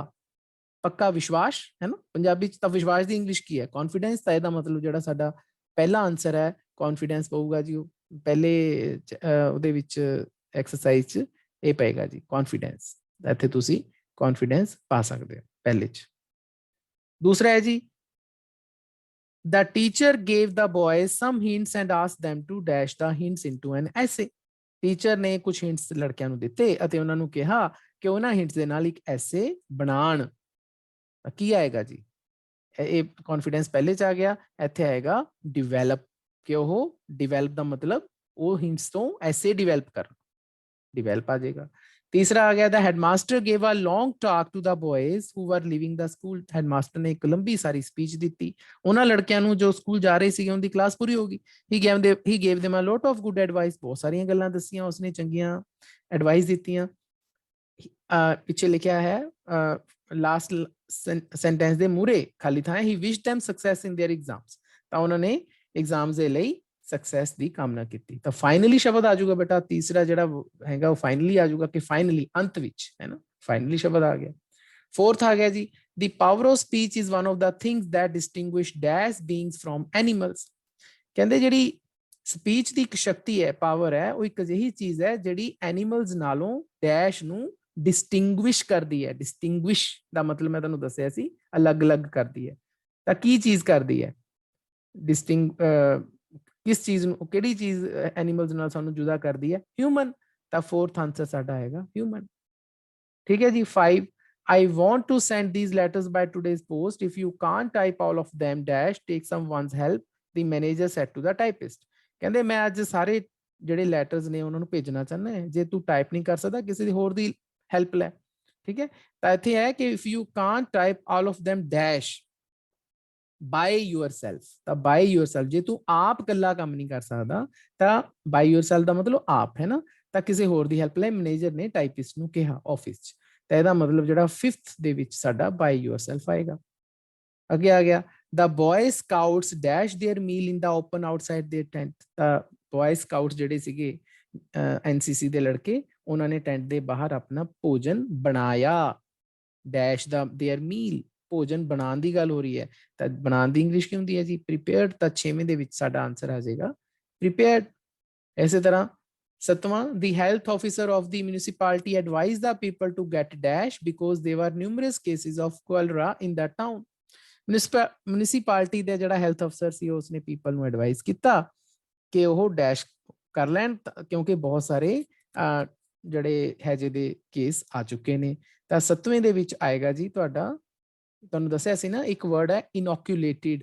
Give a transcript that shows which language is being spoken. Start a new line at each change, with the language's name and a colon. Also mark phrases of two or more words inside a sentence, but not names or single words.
Punjabi: ਪੱਕਾ ਵਿਸ਼ਵਾਸ ਹੈ ਨਾ, ਪੰਜਾਬੀ ਚ ਤਾਂ ਵਿਸ਼ਵਾਸ ਦੀ ਇੰਗਲਿਸ਼ ਕੀ ਹੈ, ਕੌਨਫੀਡੈਂਸ। ਤਾਂ ਇਹਦਾ ਮਤਲਬ ਜਿਹੜਾ ਸਾਡਾ ਪਹਿਲਾ ਆਨਸਰ ਹੈ ਕੌਨਫੀਡੈਂਸ ਪਊਗਾ ਜੀ, ਉਹ ਪਹਿਲੇ ਉਹਦੇ ਵਿੱਚ ਐਕਸਰਸਾਈਜ਼ ਚ ਇਹ ਪਏਗਾ ਜੀ, ਕੌਨਫੀਡੈਂਸ। ਇੱਥੇ ਤੁਸੀਂ ਕੌਨਫੀਡੈਂਸ ਪਾ ਸਕਦੇ ਹੋ ਪਹਿਲੇ ਚ। ਦੂਸਰਾ ਹੈ ਜੀ,
English: the teacher gave the boys some hints and asked them to dash the hints into an essay.
Punjabi: ਟੀਚਰ ਨੇ ਕੁਝ ਹਿੰਟਸ ਲੜਕਿਆਂ ਨੂੰ ਦਿੱਤੇ ਅਤੇ ਉਹਨਾਂ ਨੂੰ ਕਿਹਾ ਕਿ ਉਹਨਾਂ ਹਿੰਟਸ ਦੇ ਨਾਲ ਇੱਕ ਐਸੇ ਬਣਾਉਣ। ਕੀ ਆਏਗਾ ਜੀ, ਇਹ ਕੌਨਫੀਡੈਂਸ ਪਹਿਲੇ ਚ ਆ ਗਿਆ, ਇੱਥੇ ਆਏਗਾ ਡਿਵੈਲਪ, ਕਿ ਉਹ ਡਿਵੈਲਪ ਦਾ ਮਤਲਬ ਉਹ ਹਿੰਟਸ ਤੋਂ ਐਸੇ ਡਿਵੈਲਪ ਕਰਨ, ਡਿਵੈਲਪ ਆ ਜਾਏਗਾ। ਤੀਸਰਾ ਆ ਗਿਆ,
English: the headmaster gave a long talk to the boys who were leaving the school.
Punjabi: ਹੈਡਮਾਸਟਰ ਨੇ ਇੱਕ ਲੰਬੀ ਸਾਰੀ ਸਪੀਚ ਦਿੱਤੀ ਉਹਨਾਂ ਲੜਕਿਆਂ ਨੂੰ ਜੋ ਸਕੂਲ ਜਾ ਰਹੇ ਸੀਗੇ, ਉਹਦੀ ਕਲਾਸ ਪੂਰੀ ਹੋ ਗਈ।
English: he gave them a lot of good advice.
Punjabi: ਬਹੁਤ ਸਾਰੀਆਂ ਗੱਲਾਂ ਦੱਸੀਆਂ ਉਸਨੇ, ਚੰਗੀਆਂ ਐਡਵਾਈਸ ਦਿੱਤੀਆਂ। ਪਿੱਛੇ ਲਿਖਿਆ ਹੈ
English: last sentence
Punjabi: ਦੇ ਮੂਰੇ ਖਾਲੀ ਥਾਂ ਹੈ,
English: he wished them success in their exams.
Punjabi: ਤਾਂ ਉਹਨਾਂ ਨੇ ਐਗਜ਼ਾਮਸ ਦੇ ਲਈ ਸਕਸੈਸ ਦੀ ਕਾਮਨਾ ਕੀਤੀ। ਤਾਂ ਫਾਈਨਲੀ ਸ਼ਬਦ ਆ ਜਾਊਗਾ ਬੇਟਾ, ਤੀਸਰਾ ਜਿਹੜਾ ਹੈਗਾ ਉਹ ਫਾਈਨਲੀ ਆ ਜਾਊਗਾ, ਕਿ ਫਾਈਨਲੀ ਅੰਤ ਵਿੱਚ, ਹੈ ਨਾ, ਫਾਈਨਲੀ ਸ਼ਬਦ ਆ ਗਿਆ। ਫੋਰਥ ਆ ਗਿਆ ਜੀ,
English: the power of speech is one of the things that distinguish dash beings from animals.
Punjabi: ਕਹਿੰਦੇ ਜਿਹੜੀ ਸਪੀਚ ਦੀ ਇੱਕ ਸ਼ਕਤੀ ਹੈ, ਪਾਵਰ ਹੈ, ਉਹ ਇੱਕ ਅਜਿਹੀ ਚੀਜ਼ ਹੈ ਜਿਹੜੀ ਐਨੀਮਲਸ ਨਾਲੋਂ ਡੈਸ਼ ਨੂੰ ਡਿਸਟਿੰਗੁਇਸ਼ ਕਰਦੀ ਹੈ। ਡਿਸਟਿੰਗੁਇਸ਼ ਦਾ ਮਤਲਬ ਮੈਂ ਤੁਹਾਨੂੰ ਦੱਸਿਆ ਸੀ, ਅਲੱਗ-ਅਲੱਗ ਕਰਦੀ ਹੈ। ਤਾਂ ਕੀ ਚੀਜ਼ ਕਰਦੀ ਹੈ ਕਿਸ ਚੀਜ਼ ਨੂੰ, ਕਿਹੜੀ ਚੀਜ਼ ਐਨੀਮਲਸ ਨਾਲ ਸਾਨੂੰ ਜੁਦਾ ਕਰਦੀ ਹੈ? ਹਿਊਮਨ। ਤਾਂ
English: fourth answer
Punjabi: ਸਾਡਾ ਆਏਗਾ ਹਿਊਮਨ। ਠੀਕ ਹੈ ਜੀ। 5,
English: I want to send these letters by today's post. If you can't type all of them dash take someone's help, the manager said to the typist.
Punjabi: ਕਹਿੰਦੇ ਮੈਂ ਅੱਜ ਸਾਰੇ ਜਿਹੜੇ ਲੈਟਰਸ ਨੇ ਉਹਨਾਂ ਨੂੰ ਭੇਜਣਾ ਚਾਹੁੰਦਾ ਹੈ, ਜੇ ਤੂੰ ਟਾਈਪ ਨਹੀਂ ਕਰ ਸਕਦਾ ਕਿਸੇ ਦੀ ਹੋਰ ਦੀ ਹੈਲਪ ਲੈ। ਠੀਕ ਹੈ, ਤਾਂ ਇੱਥੇ ਹੈ ਕਿ
English: if you can't type all of them dash by yourself.
Punjabi: ਤਾਂ
English: by yourself,
Punjabi: ਜੇ ਤੂੰ ਆਪ ਇਕੱਲਾ ਕੰਮ ਨਹੀਂ ਕਰ ਸਕਦਾ ਤਾਂ
English: by yourself
Punjabi: ਦਾ ਮਤਲਬ ਆਪ, ਹੈ ਨਾ। ਤਾਂ ਕਿਸੇ ਹੋਰ ਦੀ ਹੈਲਪ ਲੈ ਮੈਨੇਜਰ ਨੇ ਟਾਈਪਿਸਟ ਨੂੰ ਕਿਹਾ ਆਫਿਸ 'ਚ, ਤਾਂ ਇਹਦਾ ਮਤਲਬ ਜਿਹੜਾ 5th ਦੇ ਵਿੱਚ ਸਾਡਾ
English: by yourself
Punjabi: ਆਏਗਾ। ਅੱਗੇ ਆ ਗਿਆ,
English: the boy scouts dash their meal in the open outside their tent।
Punjabi: ਤਾਂ
English: boy scouts
Punjabi: ਜਿਹੜੇ ਸੀਗੇ NCC ਦੇ ਲੜਕੇ, ਉਹਨਾਂ ਨੇ ਟੈਂਟ ਦੇ ਬਾਹਰ ਆਪਣਾ ਭੋਜਨ ਬਣਾਇਆ। ਡੈਸ਼ ਦਾ
English: their meal,
Punjabi: ਭੋਜਨ ਬਣਾਉਣ ਦੀ ਗੱਲ ਹੋ ਰਹੀ ਹੈ, ਤਾਂ ਬਣਾਉਣ ਦੀ ਇੰਗਲਿਸ਼ ਕੀ ਹੁੰਦੀ ਹੈ ਜੀ? ਪ੍ਰੀਪੇਅਰਡ। ਤਾਂ 6ਵੇਂ ਦੇ ਵਿੱਚ ਸਾਡਾ ਆਨਸਰ ਆ ਜਾਏਗਾ ਪ੍ਰੀਪੇਅਰਡ। ਇਸੇ ਤਰ੍ਹਾਂ 7ਵਾਂ,
English: the health officer of the municipality advised the people to get dash because there were numerous cases of cholera in that town।
Punjabi: ਮਿਊਨਿਸਪੈਲਿਟੀ ਦਾ ਜਿਹੜਾ
English: health officer
Punjabi: ਸੀ ਉਸਨੇ ਪੀਪਲ ਨੂੰ ਐਡਵਾਈਸ ਕੀਤਾ ਕਿ ਉਹ ਡੈਸ਼ ਕਰ ਲੈਣ, ਕਿਉਂਕਿ ਬਹੁਤ ਸਾਰੇ ਜਿਹੜੇ ਹੈਜੇ ਦੇ ਕੇਸ ਆ ਚੁੱਕੇ ਨੇ। ਤਾਂ 7ਵੇਂ ਦੇ ਵਿੱਚ ਆਏਗਾ ਜੀ ਤੁਹਾਡਾ, ਤੁਹਾਨੂੰ ਦੱਸਿਆ ਸੀ ਨਾ, ਇੱਕ ਵਰਡ ਹੈ ਇਨੋਕੂਲੇਟਿਡ।